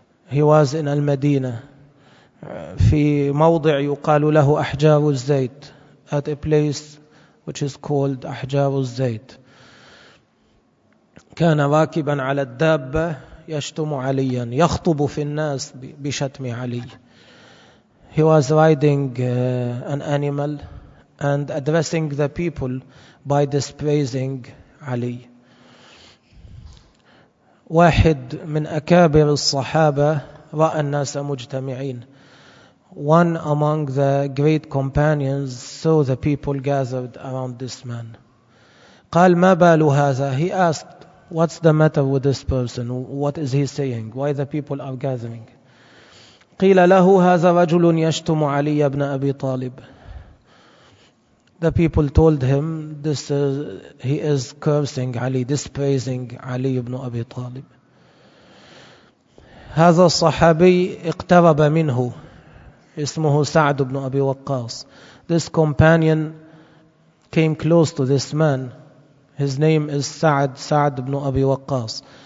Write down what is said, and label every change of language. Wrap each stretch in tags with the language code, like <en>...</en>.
<en>He was in</en> <ar>المدينة في موضع يقال له أحجار الزيت.</ar> <en>At a place which is called أحجار الزيت.</en> <ar>كان راكبا على الدابة يشتم عليا يخطب في الناس بشتم علي.</ar> <en>He was riding an animal and addressing the people by dispraising علي.</en> <ar>واحد من أكابر الصحابة رأى الناس مجتمعين.</ar> <en>One among the great companions saw the people gathered around this man.</en> <ar>قال ما بال هذا.</ar> <en>He asked, what's the matter with this person? What is he saying? Why the people are gathering?</en> <ar>قيل له هذا رجل يشتم علي بن أبي طالب.</ar> <en>The people told him, he is cursing علي, dispraising علي بن أبي طالب.</en> <ar>هذا الصحابي اقترب منه. اسمه سعد بن أبي وقاص.</ar> <en>This companion came close to this man. His name is سعد, سعد بن أبي وقاص.</en>